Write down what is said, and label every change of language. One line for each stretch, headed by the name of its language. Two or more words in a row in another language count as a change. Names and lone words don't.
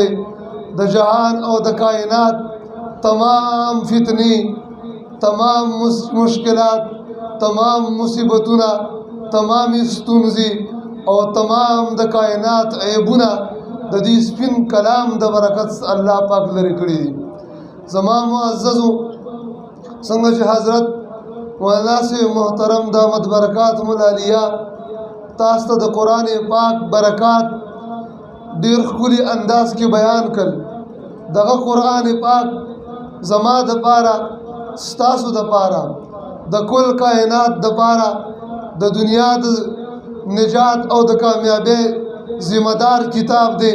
Pashto: د جهان او د کائنات تمام فتنی، تمام مشکلات، تمام مصیبتونه، تمام ستونزې او تمام د کائنات عیبونه د دې سپین کلام د برکت الله پاک لرې کړي دي. زما معززو، څنګه چې حضرت مولانا سے محترم دامت برکات ملالیه تاسو ته د قرآن پاک برکات ډیر ښکلي انداز کې بیان کړ. دغه قرآن پاک زما د پاره، ستاسو د پاره، د کل کائنات د پاره د دنیا د نجات او د کامیابی ذمہ دار کتاب دی.